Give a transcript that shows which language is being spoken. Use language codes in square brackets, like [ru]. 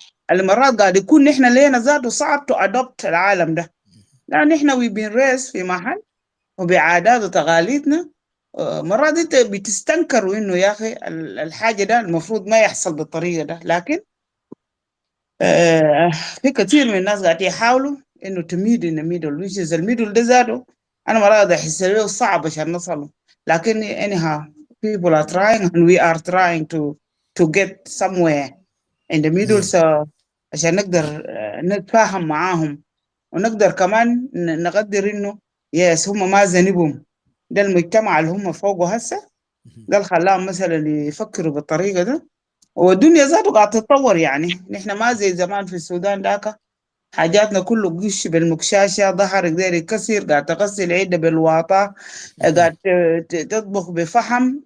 [ar] المرات قاعد يكون نحن لينا ذاته صعب [en] to adopt [ar] العالم ده، لأن نحن [en] we been raised [ar] في محل وبعادات وتقاليدنا. مرات انت بتستنكروا انه يا اخي الحاجه ده المفروض ما يحصل بالطريقه ده. لكن في كثير من الناس قاعد يحاولوا انه تميد [en] in the middle which is [ar] الميدل ده ذاته انا مرات احس له صعب عشان نصله. [en] لكن anyhow people are trying and we are trying to get somewhere in the middle. [ar] so عشان نقدر نتفاهم معاهم ونقدر كمان نقدر انه يس هم ما ذنبهم. ده المجتمع اللي هم فوقه هسه ده اللي خلاهم مثلا يفكروا بالطريقه ده. والدنيا ذاته قاعد تتطور. يعني نحن ما زي زمان في السودان ذاك حاجاتنا كله قش بالمكشاشه، ظهرك داير يكسر، قاعد تغسل عده بالواطه، قاعد تطبخ بفحم.